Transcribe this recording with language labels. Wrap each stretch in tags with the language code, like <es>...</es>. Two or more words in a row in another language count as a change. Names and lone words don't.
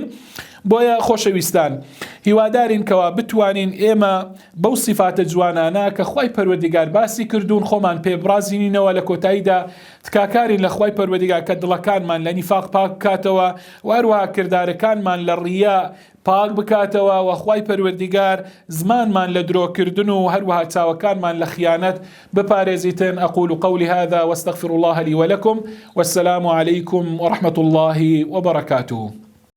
<ckb>بۆیە خۆشەویستان، هیوادارین کەوا بتوانین ئێمە بەو صیفاتە جوانانە کە خوای پەروەردگار باسی کردوون خۆمان پێ بڕازینینەوە، لە کۆتاییدا تکاکارین لە خوای پەروەردگار کە دڵەکانمان لە نیفاق پاک بکاتەوە و هەروەها کردارەکانمان لە ڕیا پاک بکاتەوە و خوای پەروەردگار زمانمان لە درۆکردن و هەروەها چاوەکانمان لە خیانەت بپارێزیتن.</ckb> <ar>أقول قولي هذا واستغفر الله لي ولكم والسلام عليكم ورحمة الله وبركاته.</ar>